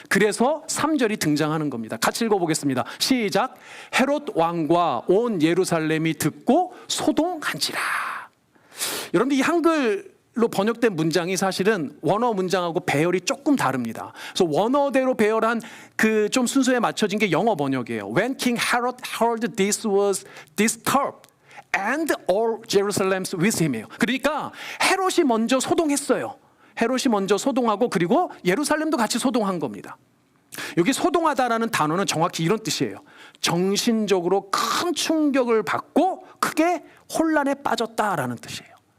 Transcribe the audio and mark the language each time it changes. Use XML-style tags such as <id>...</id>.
<ko>그래서 3절이 등장하는 겁니다. 같이 읽어보겠습니다. 시작. 헤롯 왕과 온 예루살렘이 듣고 소동한지라. 여러분들 이 한글로 번역된 문장이 사실은 원어 문장하고 배열이 조금 다릅니다. 그래서 원어대로 배열한 그 좀 순서에 맞춰진 게 영어 번역이에요.</ko> <en>When King Herod heard this was disturbed and all Jerusalem's with him</en> <ko>이에요. 그러니까 헤롯이 먼저 소동했어요. 헤롯이 먼저 소동하고 그리고 예루살렘도 같이 소동한 겁니다. 여기 소동하다라는 단어는 정확히 이런 뜻이에요. 정신적으로 큰 충격을 받고 크게 혼란에 빠졌다라는 뜻이에요.</ko>